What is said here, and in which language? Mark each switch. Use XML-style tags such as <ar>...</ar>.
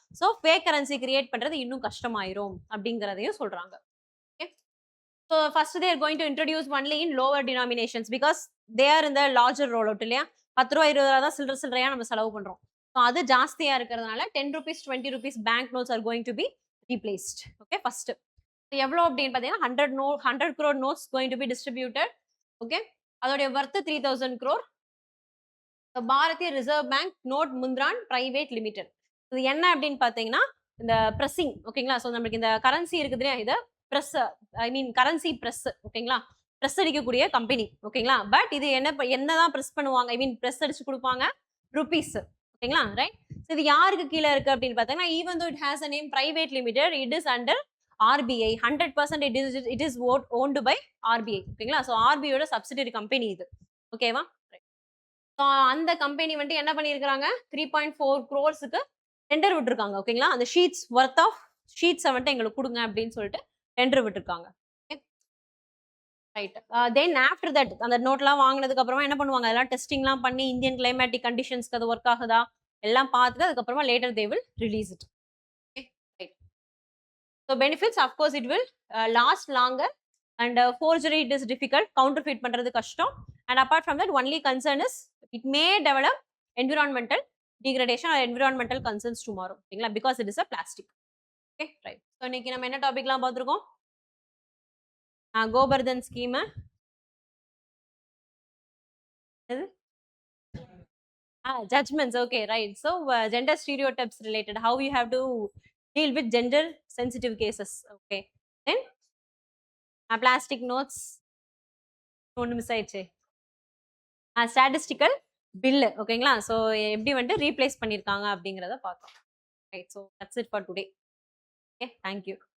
<ta>So fake currency create பண்றது இன்னும் கஷ்டமாயிரும் அப்படிங்கிறதையும் சொல்றாங்க.</ta> <en>Okay so first there going to introduce only in lower denominations because they are இந்த larger roll out இல்லையா?</en> <ta>10 ரூபா 20 ரூபா தான் சில்லறையா நம்ம செலவு பண்றோம். ஸோ அது ஜாஸ்தியா இருக்கிறதுனால 10 rupees 20 rupees</ta> <en>Bank notes are going to be replaced. Okay first</en> <ta>எவ்வளோ அப்படின்னு பார்த்தீங்கன்னா</ta> <en>100 crore notes going to be distributed.</en> <ta>Okay அதோடைய worth 3000 crore. Bharatiya reserve bank note முந்த்ரான் private limited. இது என்ன அப்படின்னு பார்த்தீங்கன்னா இந்த பிரஸிங். ஓகேங்களா? ஸோ நம்மளுக்கு இந்த கரன்சி இருக்குது இல்லையா? இது பிரஸ் ஐ மீன் கரன்சி பிரஸ். ஓகேங்களா? பிரஸ் அடிக்கக்கூடிய கம்பெனி. ஓகேங்களா? பட் இது என்னதான் பிரஸ் பண்ணுவாங்க? ஐ மீன் பிரஸ் அடிச்சு கொடுப்பாங்க ருபீஸ். ஓகேங்களா? ரைட். இது யாருக்கு கீழே இருக்கு அப்படின்னு பார்த்தீங்கன்னா</ta> <en>Even though it has a name private limited it is under RBI 100% it is owned by RBI. ஓகேங்களா?</en> <ta>ஸோ ஆர்பிஐயோட சப்சிடரி கம்பெனி இது. ஓகேவா? ஸோ அந்த கம்பெனி வந்துட்டு என்ன பண்ணியிருக்காங்க 3.4 crores டெண்டர் விட்டுருக்காங்க. ஓகேங்களா? அந்த ஷீட்ஸ் ஒர்த் ஆஃப் ஷீட்ஸை வந்துட்டு எங்களுக்கு கொடுங்க அப்படின்னு சொல்லிட்டு டெண்டர் விட்டுருக்காங்க. ரைட். தென் ஆஃப்டர் தட் அந்த நோட்லாம் வாங்கினதுக்கு அப்புறமா என்ன பண்ணுவாங்க? அதெல்லாம் டெஸ்டிங்லாம் பண்ணி இந்தியன் கிளைமேட்டிக் கண்டிஷன்ஸ்க்கு அது ஒர்க் ஆகுதா எல்லாம் பார்த்துட்டு அதுக்கப்புறமா</ta> <en>Later they will release it. So benefits of course it will last longer and forgery it is difficult, counterfeit</en> <ta>பண்றது கஷ்டம்.</ta> <en>And apart from that only concern is it may develop environmental degradation or environmental concerns tomorrow. ஓகேங்களா? because it is a plastic. Okay right.</en> <ta>So இன்னைக்கு நம்ம என்ன டாபிக்லாம் பார்த்திருக்கோம்?</ta> <en>Gobardhan scheme. Judgments. Okay right. So gender stereotypes related, how you have to deal with gender sensitive cases. Okay then plastic notes</en> <ta>ஒன்று miss ஆயிடுச்சு.</ta> <en>Statistical bill. ஓகேங்களா? So</en> <ta>எப்படி வந்துட்டு replace பண்ணியிருக்காங்க அப்படிங்கிறத பார்த்தோம்.</ta> <en>Right. So that's it for today. Okay thank you.</en>